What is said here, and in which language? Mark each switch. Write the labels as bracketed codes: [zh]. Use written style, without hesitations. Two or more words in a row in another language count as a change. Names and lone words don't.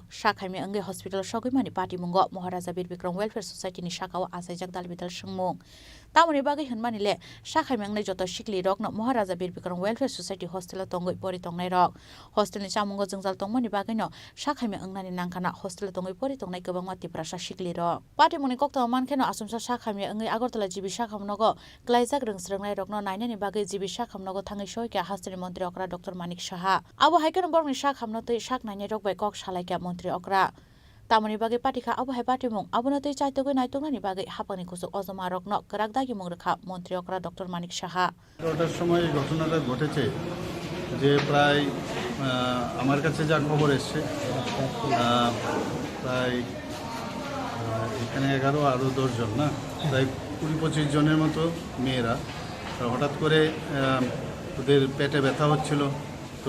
[trp] Shakhamyange Hospital sogoimani party mungo Maharaja Bir Bikram Welfare Society ni shakawa asaijak dalbital sungmung Tamoni bagai hunmani le Shakhamyangnai joto sikli rok no Maharaja Bir Bikram Welfare Society hostel tongoi pori tongnai rok hostel ni chamungo jongjal tongmani bagai no Shakhamyangnani nangkhana hostel tongoi pori tongnai gobangma tiprasa sikli rok party muni kokta mankheno asumsa Shakhamyangai Agartala Jibi Shakhamnago klaijak rungsrungnai rok no nainani bagai Jibi Shakhamnago thangai shoika hasteni mantri okra Dr. Manik Shaha abo haikon borni Shakhamnatei shak nainai rok bai kok salaika mantri okra Tamoni bagai patika abo hai party mung abonotei chaitogoi naitungani bagai hapani kusuk ozoma rokno karakdagi mung rekha mantri okra Dr. Manik Shaha [bn] ওটার সময় ঘটনাটা ঘটেছে যে প্রায় আমার কাছে যা খবর এসছে প্রায় এখানে 11 আরও 10 জন না প্রায় 20-25 জনের মতো মেয়েরা হঠাৎ করে ওদের পেটে ব্যথা হচ্ছিল তো